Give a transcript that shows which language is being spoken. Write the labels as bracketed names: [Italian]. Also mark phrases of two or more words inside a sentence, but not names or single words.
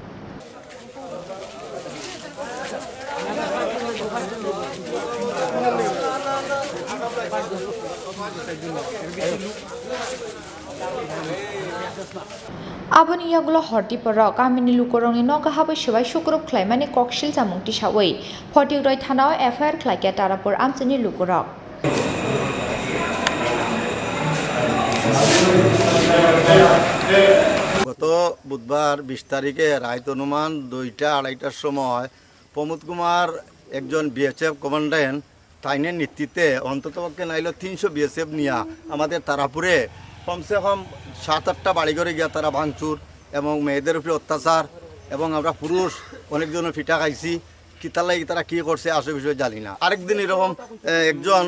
[Kok Borok] Aboni yagulo hortiporo kamini Lukurokni nogo habai subai sukruk khlaimani kokshil jamungti sawi Fatikroy Thanao FIR Khlailaikha Tarapura Amchaini Lukurok [Bangla] গত বুধবার 20 তারিখে রাত অনুমান 2টা-2:30টার সময় প্রমোদ কুমার একজন বিএসএফ কমান্ড্যান্ট তাইনের নেতৃত্বে অন্ততপক্ষে নাইলো 300 বিএসএফ নিয়ে আমাদের তারাপুরে কমসে কম 7-8টা বাড়িঘরে গিয়া তারা ভাঙচুর এবং মেয়েদের উপরে অত্যাচার এবং আমরা পুরুষ অনেকজনের ফিটা খাইছি কিতালাই তারা কি করছে আসলে বিষয় জানি না আরেকদিন এরকম একজন